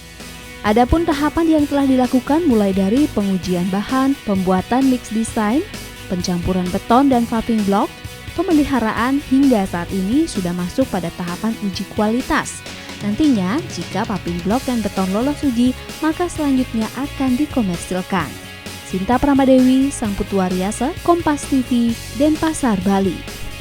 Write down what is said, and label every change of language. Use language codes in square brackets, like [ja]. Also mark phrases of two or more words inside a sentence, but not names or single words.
[id] Adapun tahapan yang telah dilakukan mulai dari pengujian bahan, pembuatan mix design, pencampuran beton dan paving block, pemeliharaan hingga saat ini sudah masuk pada tahapan uji kualitas. Nantinya, jika paving block dan beton lolos uji, maka selanjutnya akan dikomersilkan. Sinta Pramadewi, Sang Putuariasa, Kompas TV, Denpasar, Bali.